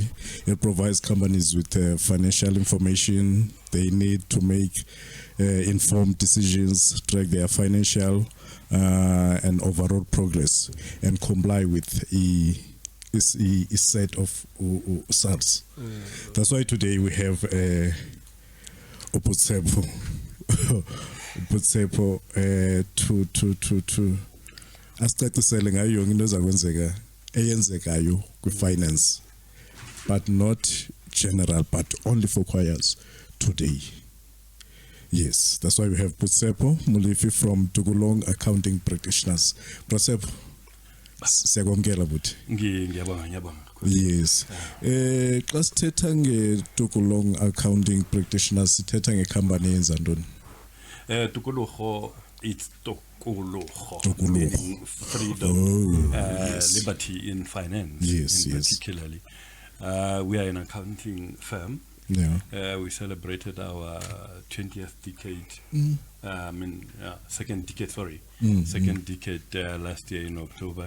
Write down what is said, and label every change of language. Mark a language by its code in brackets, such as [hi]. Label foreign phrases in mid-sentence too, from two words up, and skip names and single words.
[en] It provides companies with financial information they need to make informed decisions, track their financial and overall progress, and comply with a set of SARS. That's why today we have Tshepo to [xh] asicacisele ngayo yonke into ezakwenzeka eyenzekayo kwi-finance, [en] but not general, but only for choirs today. Yes, that's why we have Tshepo Molefe from Tukulong Accounting Practitioners. [xh] Tshepo, siyakwamkela buthi. Ngiyabonga. [en] Yes. [xh] Xa sithetha nge-Tukulong Accounting Practitioners sithetha ngecompany yenza ntoni? Tukulong, [en] it's Tukulong, meaning freedom, liberty in finance. Yes. Particularly. We are an accounting firm. Yeah. We celebrated our 20th decade. Second decade last year in October.